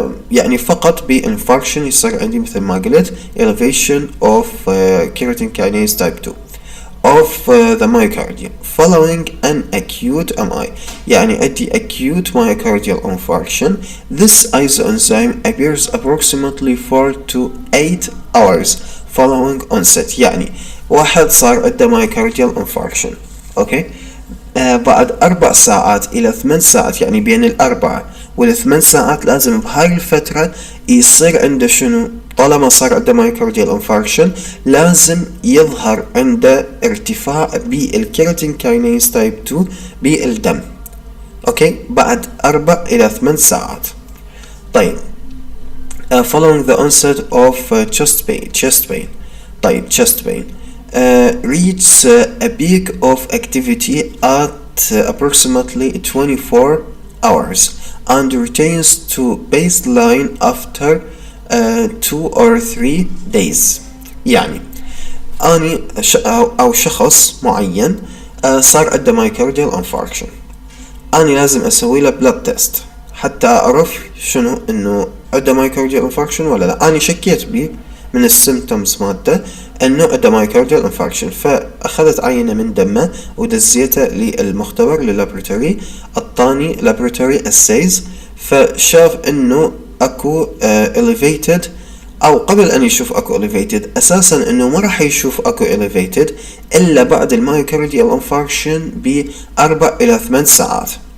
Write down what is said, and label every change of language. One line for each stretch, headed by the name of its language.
Arabic: يعني فقط بinfarction يصير عندي مثل ما قلت
English: elevation of keratin kinase type 2 of the myocardium following an acute MI.
Arabic: يعني عندي
English: acute myocardial infarction. This isoenzyme appears approximately 4 to 8 hours following onset.
Arabic: يعني واحد صار عنده myocardial infarction، اوكي، بعد 4 ساعات إلى 8 ساعات، يعني بين 4 وال8 ساعات لازم بهاي الفترة يصير عنده شنو؟ طالما صار عنده مايوكارديال انفاركشن لازم يظهر عنده ارتفاع بالكيراتين كاينيز تايب 2 بالدم، اوكي، بعد 4 إلى 8 ساعات.
English: طيب following the onset of chest pain. طيب chest pain reaches a peak of activity at approximately 24 hours and returns to baseline after 2 or 3 days.
Arabic: يعني أني أو شخص معين صار عنده مايوكارديال انفاركشن، أني لازم أسوي له بلاد تيست حتى أعرف شنو إنه عنده مايوكارديال انفاركشن ولا لا. أني شكيت بيه من السيمتومز مالته انه عنده مايوكارديال انفاركشن، فاخذت عينه من دمه ودزيته للمختبر لللابراتوري، اعطاني لابراتوري اسيز، فشاف انه اكو elevated، او قبل ان يشوف اكو elevated اساسا انه ما راح يشوف اكو elevated الا بعد المايوكارديال انفاركشن ب4 الى 8 ساعات.